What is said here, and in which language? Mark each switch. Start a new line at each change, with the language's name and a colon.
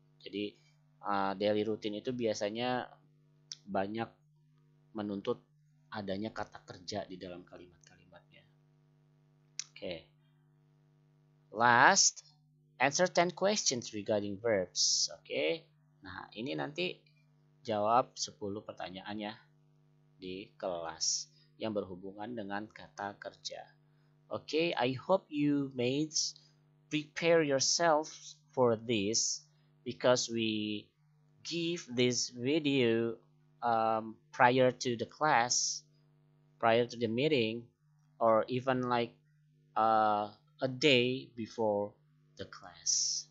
Indonesian: Jadi daily routine itu biasanya banyak menuntut adanya kata kerja di dalam kalimat-kalimatnya. Okay.
English: Last, answer 10 questions regarding verbs. Okay.
Indonesian: Nah, ini nanti jawab 10 pertanyaannya di kelas yang berhubungan dengan kata kerja.
English: Okay, I hope you mates prepare yourself for this because we give this video prior to the class, prior to the meeting, or even like a day before the class.